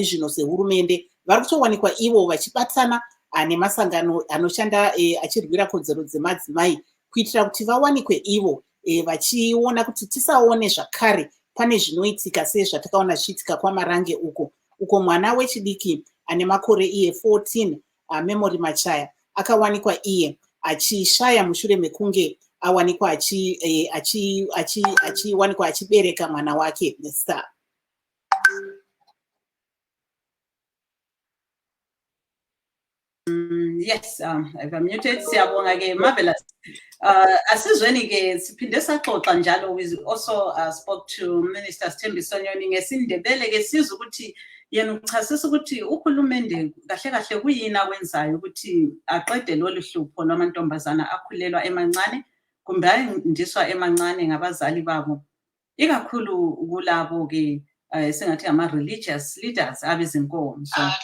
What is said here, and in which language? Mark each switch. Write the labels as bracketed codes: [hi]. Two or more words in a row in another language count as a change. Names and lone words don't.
[sn] zvino sehurumende, vari kutowanikwa ivo vachibatana nemasangano anoshanda achirwira kodzero dzemadzimai kuitira kuti vawanikwe ivo vachiona kuti tisaone zvakare pane zvinoitika sezvatakaona zvichiitika kwaMarange uko mwana wechidiki ane makore 14 Memory Machaya akawanikwa iye achishaya mushure mekunge awanikwa achiwanikwa achibereka mwana wake Mr. [en] Yes, I've muted. [nd] Siyabonga ke, marvelous. Asizweni ke siphinde saxoxa njalo. [en] We also spoke to [nd] Minister Sthembi Sonyoni ngesindebele ke sizwe ukuthi yena uchasisa ukuthi uhulumende kahle kahle kuyini akwenzayo ukuthi aqede lolu hlupho lwamantombazana akhulelwa emancane kumbe ayindiswa emancane ngabazali babo, ikakhulu kulabo ke sengathi ama- [en] religious leaders [nd] abezinkonzo.